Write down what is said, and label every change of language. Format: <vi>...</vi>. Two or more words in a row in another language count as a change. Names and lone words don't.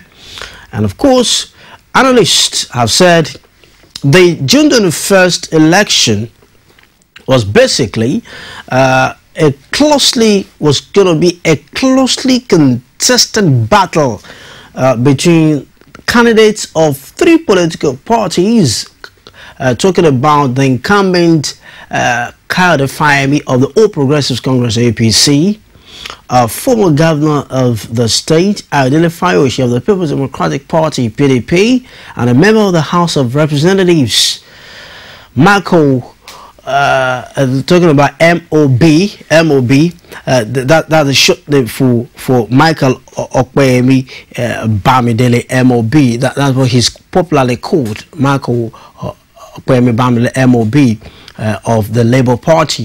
<en>And of course, analysts have said the June 21st election was basically going to be a closely contested battle between candidates of 3 political parties, talking about the incumbent Kayode Fayemi of the All Progressives Congress APC, former governor of the state, Ayodele Fayose of the People's Democratic Party PDP, and a member of the House of Representatives, Michael, talking about MOB, that's a short name for Michael Okpeyemi Bamidele MOB. That's what he's popularly called, Michael Okpeyemi Bamidele MOB of the Labour Party.</en>